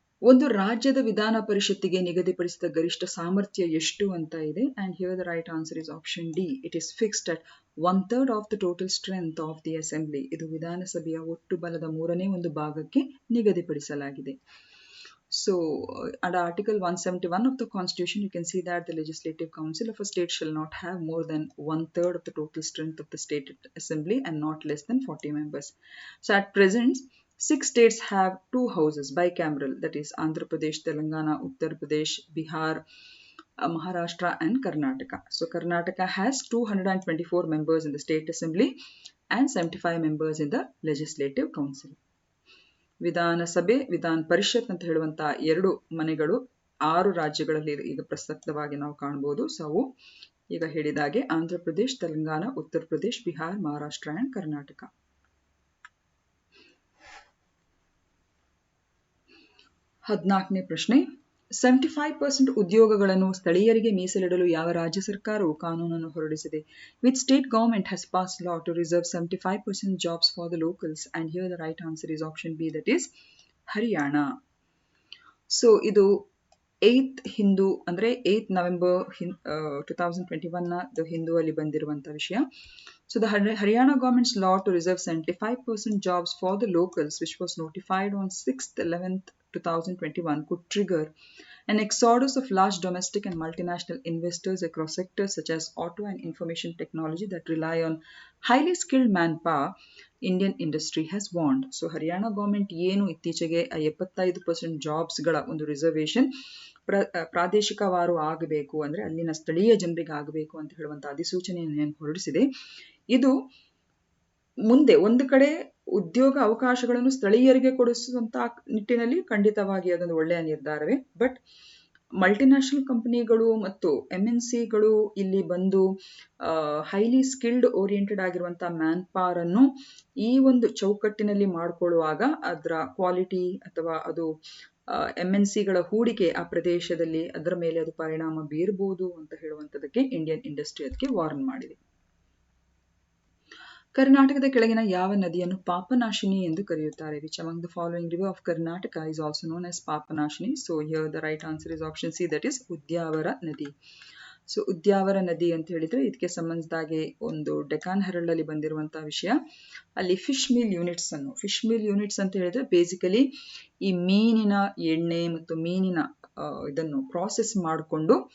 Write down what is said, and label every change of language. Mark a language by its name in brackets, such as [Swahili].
[Kannada] ಒಂದು ರಾಜ್ಯದ ವಿಧಾನ ಪರಿಷತ್ತಿಗೆ ನಿಗದಿಪಡಿಸಿದ ಗರಿಷ್ಠ ಸಾಮರ್ಥ್ಯ ಎಷ್ಟು ಅಂತ ಇದೆ. [English] And here the right answer is option D. It is fixed at 1/3 of the total strength of the assembly. [Kannada] ಇದು ವಿಧಾನಸಭೆಯ ಒಟ್ಟು ಬಲದ 3/4 ಭಾಗಕ್ಕೆ ನಿಗದಿಪಡಿಸಲಾಗಿದೆ. [English] So under Article 171 of the Constitution, you can see that the Legislative Council of a state shall not have more than 1/3 of the total strength of the state assembly and not less than 40 members. So at present, 6 states have 2 houses bicameral, that is Andhra Pradesh, Telangana, Uttar Pradesh, Bihar, Maharashtra and Karnataka. So Karnataka has 224 members in the state assembly and 75 members in the legislative council. [Kannada] ವಿಧಾನಸಭೆ, ವಿಧಾನ ಪರಿಷತ್ ಅಂತ ಹೇಳುವಂತಹ 2 ಮನೆಗಳು 6 ರಾಜ್ಯಗಳಲ್ಲಿ ಈಗ ಪ್ರಸಕ್ತವಾಗಿ ನಾವು ಕಾಣಬಹುದು. So ಅವು ಈಗ ಹೇಳಿದಾಗೆ ಆಂಧ್ರ ಪ್ರದೇಶ್, ತೆಲಂಗಾಣ, ಉತ್ತರ ಪ್ರದೇಶ್, ಬಿಹಾರ್, ಮಹಾರಾಷ್ಟ್ರ ಅಂಡ್ ಕರ್ನಾಟಕ. 14ನೇ ಪ್ರಶ್ನೆ, 75% ಉದ್ಯೋಗಗಳನ್ನು ಸ್ಥಳೀಯರಿಗೆ ಮೀಸಲಿಡಲು ಯಾವ ರಾಜ್ಯ ಸರ್ಕಾರವು ಕಾನೂನನ್ನು ಹೊರಡಿಸಿದೆ? [English] Which state government has passed law to reserve 75% jobs for the locals? And here the right answer is option B, that is Haryana. [Kannada] So ಇದು 8th ಹಿಂದೂ ಅಂದ್ರೆ 8th November 2021 ಹಿಂದೂ ಅಲ್ಲಿ ಬಂದಿರುವಂತ ವಿಷಯ. [English] So the Haryana government's law to reserve 75% jobs for the locals, which was notified on 6th 11th 2021, could trigger an exodus of large domestic and multinational investors across sectors such as auto and information technology that rely on highly skilled manpower, Indian industry has warned. [Kannada] So Haryana government ಏನು ಇತ್ತೀಚೆಗೆ 75% ಜಾಬ್ಸ್ಗಳ ಒಂದು reservation ಪ್ರಾದೇಶಿಕವಾರು ಆಗಬೇಕು, ಅಂದ್ರೆ ಅಲ್ಲಿನ ಸ್ಥಳೀಯ ಜನರಿಗೆ ಆಗಬೇಕು ಅಂತ ಹೇಳುವಂತ ಅಧಿಸೂಚನೆಯನ್ನು ಹೊರಡಿಸಿದೆ. ಇದು ಮುಂದೆ ಒಂದು ಕಡೆ ಉದ್ಯೋಗ ಅವಕಾಶಗಳನ್ನು ಸ್ಥಳೀಯರಿಗೆ ಕೊಡಿಸುವಂತ ನಿಟ್ಟಿನಲ್ಲಿ ಖಂಡಿತವಾಗಿ ಅದೊಂದು ಒಳ್ಳೆಯ ನಿರ್ಧಾರವೇ. ಬಟ್ ಮಲ್ಟಿನ್ಯಾಷನಲ್ ಕಂಪನಿಗಳು ಮತ್ತು MNCಗಳು ಇಲ್ಲಿ ಬಂದು ಹೈಲಿ ಸ್ಕಿಲ್ಡ್ ಓರಿಯೆಂಟೆಡ್ ಆಗಿರುವಂತಹ ಮ್ಯಾನ್ ಪವರ್ ಅನ್ನು ಈ ಒಂದು ಚೌಕಟ್ಟಿನಲ್ಲಿ ಮಾಡಿಕೊಳ್ಳುವಾಗ ಅದರ ಕ್ವಾಲಿಟಿ ಅಥವಾ ಅದು MNCಗಳ ಹೂಡಿಕೆ ಆ ಪ್ರದೇಶದಲ್ಲಿ ಅದರ ಮೇಲೆ ಅದು ಪರಿಣಾಮ ಬೀರಬಹುದು ಅಂತ ಹೇಳುವಂತದಕ್ಕೆ ಇಂಡಿಯನ್ ಇಂಡಸ್ಟ್ರಿ ಅದಕ್ಕೆ ವಾರ್ನ್ ಮಾಡಿದೆ. ಕರ್ನಾಟಕದ ಕೆಳಗಿನ ಯಾವ ನದಿಯನ್ನು ಪಾಪನಾಶಿನಿ ಎಂದು ಕರೆಯುತ್ತಾರೆ? [English] Which among the following river of Karnataka is also known as Papanashini? So here the right answer is option C, that is Udyavara nadi. [Kannada] ಸೊ ಉದ್ಯಾವರ ನದಿ ಅಂತ ಹೇಳಿದ್ರೆ ಇದಕ್ಕೆ ಸಂಬಂಧಿಸಿದಾಗೆ ಒಂದು ಡೆಕಾನ್ ಹೆರಲ್ಡ್ ಅಲ್ಲಿ ಬಂದಿರುವಂತಹ ವಿಷಯ. ಅಲ್ಲಿ ಫಿಶ್ ಮೀಲ್ ಯೂನಿಟ್ಸ್ ಅಂತ ಹೇಳಿದ್ರೆ ಬೇಸಿಕಲಿ ಈ ಮೀನಿನ ಎಣ್ಣೆ ಮತ್ತು ಮೀನಿನ ಇದನ್ನು ಪ್ರಾಸೆಸ್ ಮಾಡಿಕೊಂಡು